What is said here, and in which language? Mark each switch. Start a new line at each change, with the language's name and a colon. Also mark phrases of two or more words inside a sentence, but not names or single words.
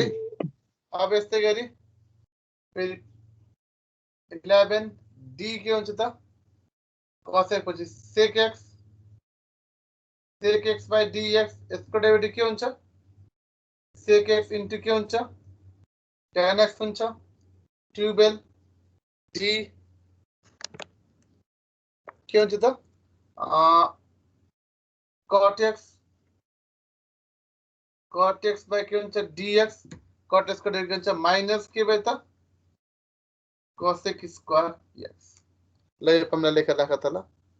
Nepali: अब यस्तै गरी फेरि 11 d के हुन्छ त cos x पछि
English: sec x by dx
Nepali: यसको डेरिभेटिभ के हुन्छ
English: sec x into
Nepali: के हुन्छ tan x हुन्छ. 12 d के हुन्छ त
English: cot x by
Nepali: के हुन्छ dx cot x को डेरिभेटिभ हुन्छ माइनस के भयो त
English: cosec square x.
Nepali: ल यो फर्मुला लेखेर राख त ल.